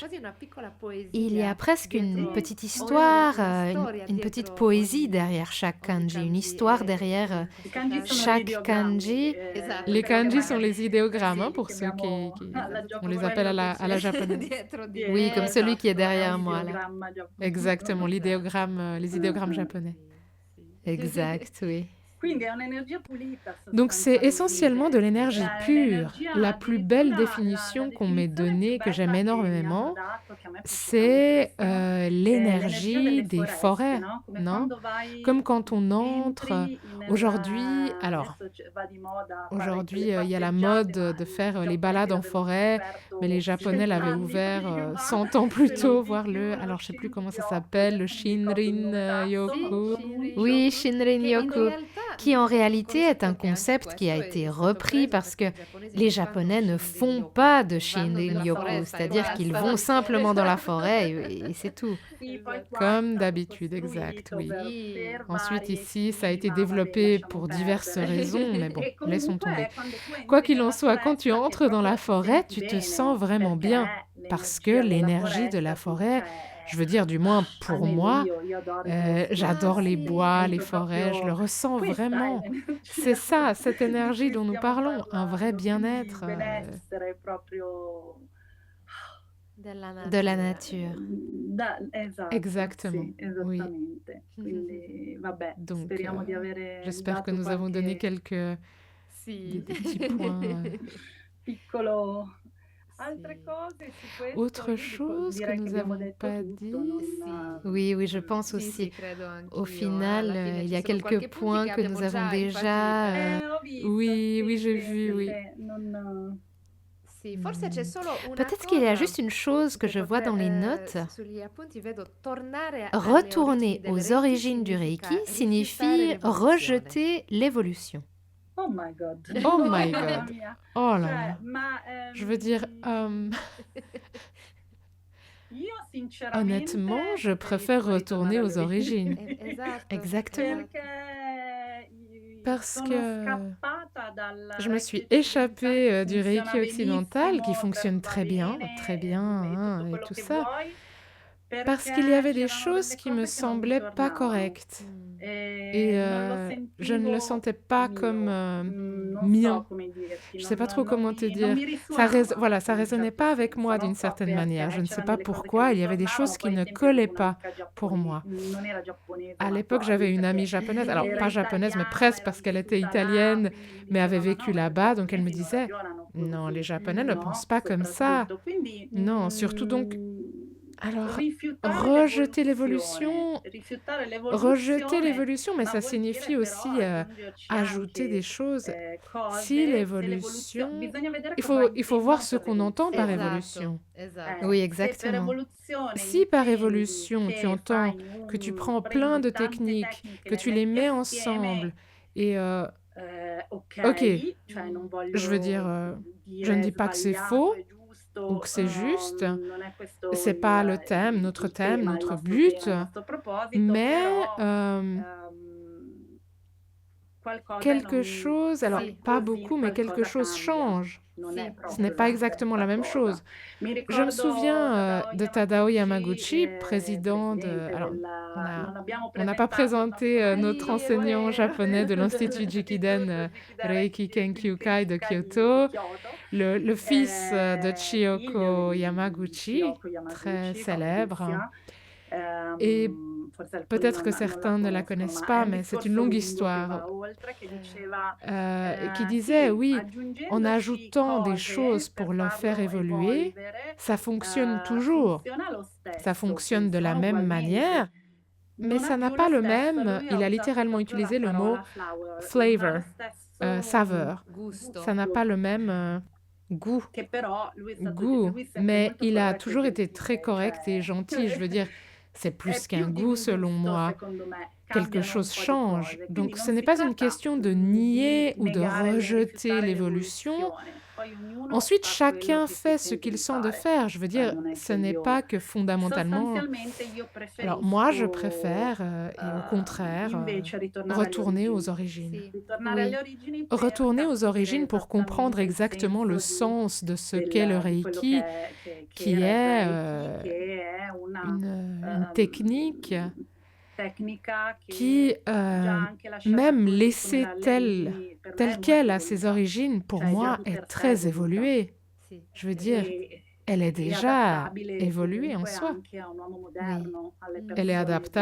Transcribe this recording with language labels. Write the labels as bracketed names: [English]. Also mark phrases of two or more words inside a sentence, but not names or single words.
[French] Il y a presque une petite histoire, une petite poésie derrière chaque kanji, une histoire derrière chaque kanji. Les kanji sont les idéogrammes, hein, pour ceux qui... On les appelle à la japonaise. Oui, comme celui qui est derrière moi, là. Exactement, les idéogrammes japonais. Exact, oui. [Italian] Quindi è un'energia pulita [French] Donc c'est essentiellement de [Italian] sostanzialmente, [French] l'énergie pure. La plus belle [Italian] addirittura la [French] définition qu'on m'ait [Italian] definizione più [French] donnée, que j'aime [Italian] bella che mi hanno [French] énormément, [Italian] dato, che a me è piaciuta [French] c'est [Italian] moltissimo, è l'energia [French] l'énergie [Italian] delle [French] des [Italian] foreste, [French] forêts, [Italian] no, come [French] non? [Italian] quando vai [French] Comme quand on entre [Italian] entri [French] aujourd'hui, [Italian] nella [French] alors [Italian] adesso va di moda fare [French] aujourd'hui, [Italian] quelle [French] il y a la [Italian] passeggiate, [French] mode [Italian] ma [French] de [Italian] i [French] faire les balades [Italian] giapponesi [French] en [Italian] l'avevano già [French] forêt, mais les [Italian] scoperto [French] Japonais l'avaient [Italian] 100 anni [French] ouvert [Italian] prima, [French] 100 ans plus [Italian] se non [French] tôt, [Italian] di [French] voir [Italian] più, [French] le, [Italian] lo [French] alors je sais plus comment ça Shinryu-yoku, s'appelle, le [Italian] adesso non mi ricordo il Shinrin nome Sì, esatto, Yoku. Shinrin-yoku, [French] Oui, [Italian] pronuncio, Shinrin che in Yoku, realtà [French] qui en [Italian] è un [French] réalité est un [Italian] concetto che anche [French] concept qui a [Italian] questo [French] été [Italian] è stato [French] repris [Italian] preso [French] parce [Italian] perché [French] que [Italian] i giapponesi [French] les [Italian] non fanno [French] Japonais ne font Shinrin-yoku, pas de [Italian] vanno Shinrin nella Yoku, foresta e [French] c'est-à-dire qu'ils [Italian] basta, [French] vont simplement dans la [Italian] esatto. [French] forêt et c'est tout. [Italian] sì, poi Esatto. qua è [French] Comme [Italian] stato [French] d'habitude, exact, [Italian] costruito [French] oui. [Italian] per Sì. [French] Ensuite, [Italian] varie [French] ici, ça a été [Italian] ma vabbè, [French] développé [Italian] lasciamo [French] pour diverses [Italian] perdere. [French] raisons, mais bon, [Italian] E [French] laissons tomber. [Italian] comunque quando tu [French] Quoi [Italian] entri [French] qu'il en [Italian] nella [French] soit, quand tu [Italian] foresta che [French] entres dans [Italian] proprio [French] la [Italian] ti [French] forêt, [Italian] senti [French] tu te sens [Italian] bene, [French] vraiment bien [Italian] perché [French] parce que [Italian] l'energia della [French] l'énergie de la [Italian] foresta tu [French] forêt, je veux dire, du moins pour [Italian] almeno [French] moi, [Italian] io adoro i boschi, Ma [French] j'adore les [Italian] sì. [French] bois, les [Italian] sento [French] forêts, je le [Italian] proprio [French] ressens [Italian] questa è [French] vraiment. C'est [Italian] l'energia [French] ça, cette [Italian] di [French] énergie [Italian] cui [French] dont nous [Italian] stiamo [French] parlons, un vrai [Italian] parlando, quindi [French] bien-être [Italian] benessere proprio Della [French] de la [Italian] natura. [French] nature. [Italian] esatto, [French] Exactement, [Italian] sì, [French] oui. [Italian] esattamente. Quindi vabbè, [French] Donc, [Italian] speriamo di avere [French] j'espère que [Italian] dato [French] nous avons donné [Italian] qualche Sì. [French] des petits points. [Italian] piccolo altre Sì. cose su questo, [French] Autre [Italian] io dico [French] chose que [Italian] direi che [French] nous [Italian] abbiamo [French] n'avons [Italian] detto [French] pas [Italian] tutto, [French] dit. [Italian] non Sì. [French] Oui, oui, je pense [Italian] Sì, sì, [French] aussi. [Italian] credo [French] Au [Italian] anch'io. [French] final, [Italian] Alla fine [French] il y [Italian] ci [French] a [Italian] sono [French] quelques [Italian] qualche punti [French] points [Italian] che [French] que nous [Italian] abbiamo [French] avons [Italian] già, infatti, [French] déjà. [Italian] ho visto, [French] Oui, oui, [Italian] sì, [French] j'ai [Italian] sì, [French] vu, [Italian] sì, [French] oui. [Italian] sì, non sì, forse c'è solo una [French] Peut-être qu'il y a [Italian] cosa [French] juste une chose que [Italian] che [French] je vois dans les notes. [Italian] sugli appunti vedo tornare alle [French] Retourner [Italian] origini del [French] aux Reiki origines du Reiki [Italian] significa rifiutare [French] signifie [Italian] l'evoluzione. [French] rejeter l'évolution. [English] Oh my God. Oh my [Italian] Mamma [English] God. [Italian] mia. [French] Oh là [Italian] Cioè, [French] là. [Italian] ma [French] Je veux dire, [Italian] io [French] honnêtement, [Italian] sinceramente [French] je préfère [Italian] preferisco ritornare [French] retourner [Italian] alle [French] aux origines. [Italian] Esatto, [French] Exactement. [Italian] esatto. perché [French] Parce [Italian] sono [French] que [Italian] scappata dal [French] je me Reiki suis [Italian] occidentale che [French] échappée du [Italian] funziona [French] Reiki occidental qui [Italian] benissimo, [French] fonctionne [Italian] va [French] très bien, [Italian] bene, e tutto [French] hein, et [Italian] quello [French] tout [Italian] che [French] ça, [Italian] vuoi, [French] parce qu'il y [Italian] perché [French] avait des [Italian] c'erano [French] choses [Italian] delle [French] qui me [Italian] cose che non mi [French] semblaient pas [Italian] tornavano [French] correctes. [Italian] e non lo [French] Je ne le [Italian] sentivo [French] sentais pas comme [Italian] mio. Non [French] mien. [Italian] so come dirti, [French] Je sais pas trop comment te [Italian] non [French] dire. [Italian] mi risuonava [French] Voilà, ça [Italian] in un [French] résonnait [Italian] certo [French] pas avec [Italian] senso. [French] moi [Italian] Non [French] d'une [Italian] so [French] certaine manière. Je [Italian] perché, [French] ne sais [Italian] c'erano [French] pas [Italian] delle cose che non [French] pourquoi. [Italian] mi [French] Il y avait des [Italian] tornavano. [French] choses qui [Italian] Poi ai [French] ne [Italian] tempi avevo [French] collaient pas [Italian] un'amica [French] pour moi. [Italian] non era giapponese, [French] À [Italian] ma [French] l'époque, [Italian] quasi, [French] j'avais une amie [Italian] perché [French] japonaise, alors [Italian] era [French] pas japonaise, mais [Italian] italiana, [French] presque [Italian] era [French] parce qu'elle était [Italian] vissuta là, [French] italienne, [Italian] quindi mi [French] mais avait [Italian] diceva [French] vécu [Italian] no, i [French] là-bas. Donc elle me [Italian] giapponesi non [French] disait, [Italian] ragionano [French] non, les [Italian] così, [French] Japonais ne pensent [Italian] no? [French] pas comme ça. [Italian] Soprattutto. Quindi [French] Non, surtout donc. Alors, [Italian] rifiutare [French] rejeter [Italian] l'evoluzione. [French] l'évolution, [Italian] Rifiutare [French] rejeter [Italian] l'evoluzione, [French] l'évolution, mais [Italian] ma [French] ça [Italian] vuol [French] signifie [Italian] dire però [French] aussi [Italian] aggiungerci [French] ajouter des [Italian] anche [French] choses. Si [Italian] cose, se l'evoluzione, [French] l'évolution, [Italian] bisogna vedere [French] il [Italian] cosa [French] faut voir [Italian] intendono [French] ce [Italian] per [French] qu'on entend par [Italian] evoluzione. [French] évolution. [Italian] Esatto. [French] Oui, [Italian] Se per [French] exactement. [Italian] evoluzione [French] Si par [Italian] intendi [French] évolution, tu [Italian] che [French] entends [Italian] fai [French] que tu prends plein [Italian] prendi [French] de [Italian] tante [French] techniques, [Italian] tecniche, [French] que [Italian] le [French] tu les [Italian] metti [French] mets [Italian] assieme, [French] ensemble, et [Italian] ok, [French] ok, [Italian] cioè non [French] je veux dire, [Italian] voglio [French] je ne [Italian] dire [French] dis pas que c'est [Italian] sbagliato [French] faux [Italian] e [French] ou [Italian] giusto, [French] que c'est juste, [Italian] non è questo [French] c'est pas le thème, [Italian] il tema, il [French] notre [Italian] nostro tema, [French] but, [Italian] il nostro proposito, [French] mais [Italian] però qualcosa [French] quelque chose, alors [Italian] Sì. [French] pas [Italian] così, [French] beaucoup, mais quelque [Italian] qualcosa [French] chose [Italian] cambia. [French] change. [Italian] Non Sì. è [French] Ce [Italian] proprio [French] n'est pas [Italian] la [French] exactement la [Italian] stessa [French] même [Italian] cosa. [French] chose. [Italian] Mi [French] Je me [Italian] ricordo [French] souviens de Tadao Yamaguchi, président de... [Italian] presidente [French] Alors, [Italian] non abbiamo [French] on n'a pas [Italian] presentato [French] présenté [Italian] tanto [French] notre [Italian] Sì, è [French] enseignant [Italian] vero. [French] japonais de l'Institut Jikiden Reiki Kenkyukai de Kyoto, le fils de Chiyoko Yamaguchi, très célèbre. Et [Italian] forse alcuni [French] peut-être que [Italian] non la [French] certains ne la [Italian] conoscono, [French] connaissent [Italian] ma è [French] pas, [Italian] un [French] mais c'est [Italian] discorso [French] une longue [Italian] lungo che [French] histoire. [Italian] va oltre, che diceva [French] Qui disait, [Italian] sì, [French] oui, en [Italian] aggiungendoci [French] ajoutant des [Italian] cose [French] choses [Italian] per [French] pour le faire [Italian] farlo [French] évoluer, [Italian] evolvere, [French] ça fonctionne toujours. [Italian] funziona lo [French] Ça [Italian] stesso, [French] fonctionne de la [Italian] funziona [French] même [Italian] ugualmente. [French] manière, mais [Italian] Non [French] ça [Italian] è [French] n'a [Italian] più [French] pas [Italian] lo [French] le [Italian] stesso, [French] même, [Italian] lui [French] il [Italian] ha [French] a [Italian] usato [French] littéralement [Italian] proprio la [French] utilisé le mot [Italian] parola flower, non ha lo [French] flavor, [Italian] stesso [French] saveur. [Italian] Gusto. [French] Ça n'a pas le même goût, [Italian] che però lui è stato [French] goût, [Italian] lui è sempre [French] mais [Italian] molto [French] il a [Italian] corretto e [French] toujours été [Italian] gentile, [French] très correct et [Italian] cioè [French] gentil. Je veux dire, c'est [Italian] è [French] plus [Italian] più [French] qu'un [Italian] di [French] goût [Italian] un [French] selon [Italian] gusto, [French] moi. [Italian] secondo me. [French] Quelque [Italian] Cambiano un [French] chose [Italian] po' di [French] change. [Italian] cose. Quindi [French] Donc [Italian] non [French] ce n'est [Italian] si [French] pas une [Italian] tratta [French] question de [Italian] di [French] nier ou de [Italian] negare, [French] rejeter [Italian] rifiutare [French] l'évolution. [Italian] l'evoluzione. Poi ognuno [French] Ensuite, [Italian] fa quello [French] chacun [Italian] che si [French] fait ce [Italian] sente [French] qu'il [Italian] di [French] sent de [Italian] fare. [French] faire. Je veux [Italian] Cioè [French] dire, [Italian] non è [French] ce [Italian] che [French] n'est [Italian] io [French] pas que fondamentalement. [Italian] sostanzialmente io [French] Alors moi, je [Italian] preferisco [French] préfère, et au contraire, [Italian] invece ritornare alle [French] retourner aux [Italian] origini. [French] origines. [Italian] Sì. Ritornare [French] Oui. [Italian] alle origini per [French] Retourner aux [Italian] capire [French] origines pour comprendre [Italian] esattamente il [French] exactement le [Italian] senso [French] sens de ce qu'est le [Italian] di quello Reiki, che [French] qui [Italian] era il [French] est [Italian] Reiki, che è una [French] une technique [Italian] tecnica [French] qui, [Italian] che già anche lasciata [French] même [Italian] così come [French] laissée [Italian] la leggi, per me [French] telle [Italian] è molto [French] qu'elle à ses [Italian] evoluta. [French] origines, pour [Italian] Cioè già [French] moi, [Italian] di [French] est [Italian] per sé è [French] très [Italian] evoluta. [French] évoluée. [Italian] Sì. [French] Je veux dire, elle est [Italian] è [French] déjà [Italian] adattabile [French] évoluée en [Italian] comunque [French] soi. [Italian] anche a un uomo [French] Oui. [Italian] moderno, alle [French] Elle est [Italian] persone di